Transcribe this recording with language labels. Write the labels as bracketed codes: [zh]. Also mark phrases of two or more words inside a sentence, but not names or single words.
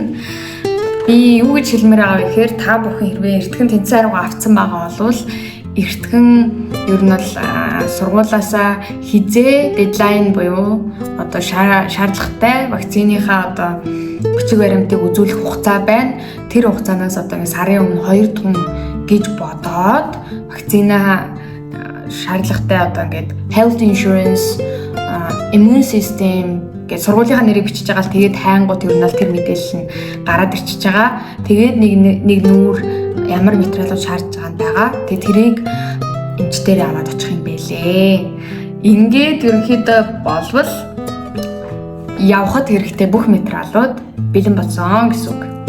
[mn] Би юу гэж хэлмээр байгаа вэ гэхээр та бүхэн хэрвээ эртхэн тэнцэн арга авсан байгаа бол эртхэн ер нь бол сургуулаасаа хизээ дедлайн буюу одоо шаардлагатай вакциныхаа одоо бичиг баримтыг үзүүлэх хугацаа байна. Тэр хугацаанаас одоо сарын өмнө 2 тун гэж бодоод вакцина шаардлагатай одоо ингээд [en] health insurance, immune system [mn] гэж сургуулийнхаа нэрийг бичиж байгаа л тэгээд хайнгууд ер нь л тэр мэдээлэл нь гараад ирчихэж байгаа. Тэгээд нэг нүүр ямар материалууд шаардж байгаа. Тэгээд тэрийг эмчтэр аваад очих юм бэлээ. Ингээд ерөнхийдөө болвол явхад хэрэгтэй бүх материалууд бэлэн болсон гэсэн үг.